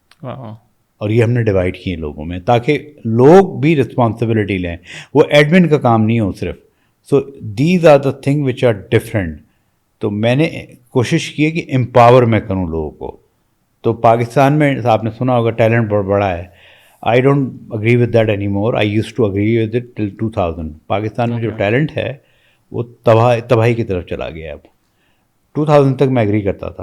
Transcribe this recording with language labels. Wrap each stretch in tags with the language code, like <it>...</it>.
<ur>اور یہ ہم نے ڈیوائڈ کی ہیں لوگوں میں تاکہ لوگ بھی رسپانسبلٹی لیں. وہ ایڈمن کا کام نہیں ہو صرف.</ur> <en>So these are the thing which are different.</en> <ur>تو میں نے کوشش کی ہے کہ امپاور میں کروں لوگوں کو. تو پاکستان میں آپ نے سنا ہوگا ٹیلنٹ بہت بڑا ہے.</ur> <en>I don't agree with that any more. I used to agree with it till 2000.</en> <ur>Pakistan میں جو ٹیلنٹ ہے وہ تباہی کی طرف چلا گیا. اب 2000 تک میں اگری کرتا تھا.</ur>